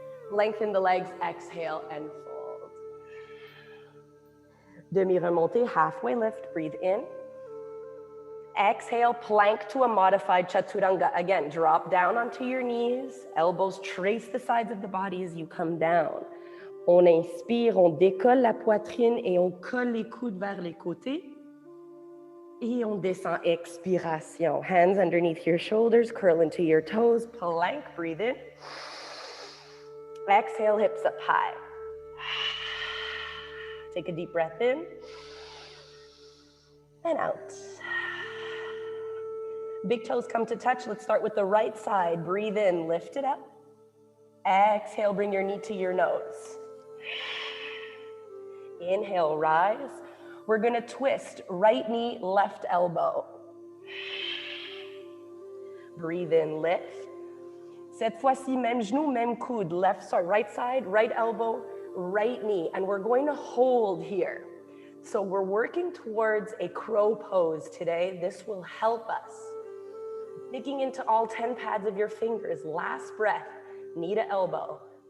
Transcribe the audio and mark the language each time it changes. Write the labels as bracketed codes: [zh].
[en] Lengthen the legs, exhale and fold. [fr] Demi-remontée, [en] halfway lift, breathe in. Exhale, plank to a modified Chaturanga. Again, drop down onto your knees, elbows trace the sides of the body as you come down. [fr] On inspire, on décolle la poitrine et on colle les coudes vers les côtés. Et on descend, expiration. [en] Hands underneath your shoulders, curl into your toes, plank, breathe in. Exhale, hips up high. Take a deep breath in and out. Big toes come to touch. Let's start with the right side. Breathe in, lift it up. Exhale, bring your knee to your nose. Inhale, rise. We're gonna twist, right knee, left elbow. Breathe in, lift. [fr] Cette fois-ci, même genou, même coude. [en] Right side, right elbow, right knee. And we're going to hold here. So we're working towards a crow pose today. This will help us. Digging into all 10 pads of your fingers. Last breath, knee to elbow.